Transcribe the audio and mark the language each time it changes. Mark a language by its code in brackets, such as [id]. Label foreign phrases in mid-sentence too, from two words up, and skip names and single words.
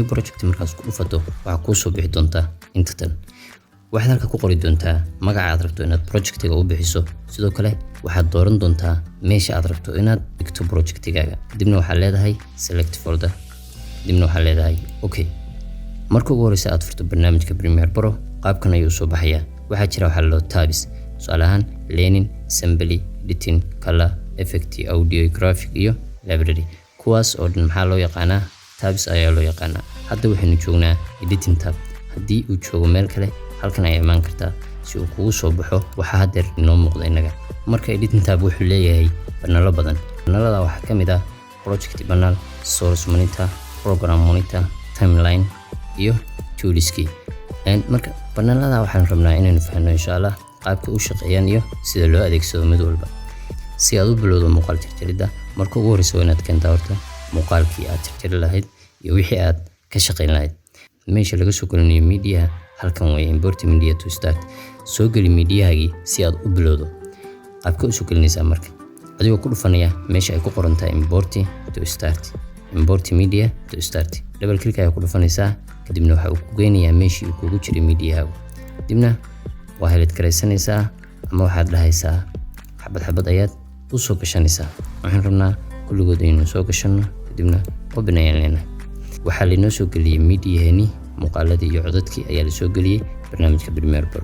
[so] project markaas ku dhufato waxa ku soo bixi doonta inta tan waxaad halka ku qori doontaa magaca aad rabto inaad projectiga u bixiso sidoo kale waxaad dooran doontaa meesha aad rabto inaad dhigto projectigaaga kadibna waxaad leedahay [en] select folder [so] kadibna waxaad leedahay okay marka ugu horeysa aad furto barnaamijka Premiere Pro qaabkan ayuu soo baxayaa waxaa jira waxa loo tabs tusaale ahaan [en] learning assembly editing color effect audio graphic [so] iyo library kuwaas oo dhan maxaa loo yaqaanaa tabs ayaa loo yaqaanaa hadda waxaynu joognaa [en] editing tab [so] haddii uu joogo meel kale halkan ay imaan kartaa si uu kugu soo baxo waxa hadeer inoo muuqda inaga marka [en] editing tab [so] wuxuu leeyahay banalo badan banalada waxa kamid ah project banal [en] source monitor program monitor timeline [so] iyo toolski marka banalada waxaan rabnaa inaynu fahanno insha Allah qaabka u shaqeeyaan iyo sida loo adeegsado mid walba si aad u bilowdo muuqaal tirtiridda marka ugu horeysa inaad keento horta muuqaalkii aad tirtiri lahayd iyo wixii aad ka shaqeyn lahayd meesha laga soo gelinayo media halkan way [en] import media to start [so] soo gali mediahaagii si aad u bilowdo qaabka u soo gelinaysaa marka adigoo ku dhufanaya meesha ay ku qoran tahay [en] import media to start double click [so] ayaa ku dhufanaysaa kadibna waxa uu ku geynayaa meeshii uu kugu jiray mediahaagu kadibna waa helid karaysanaysaa ama waxaad dhahaysaa xabad ayaad u soo gashanaysaa waxaan rabnaa kulligood inaynu soo gashanno kadibna open ayaan leenahay waxaa laynoo soo geliyay mediaheeni muuqaaladii iyo codadkii ayaa la soo geliyay barnaamijka Premiere Pro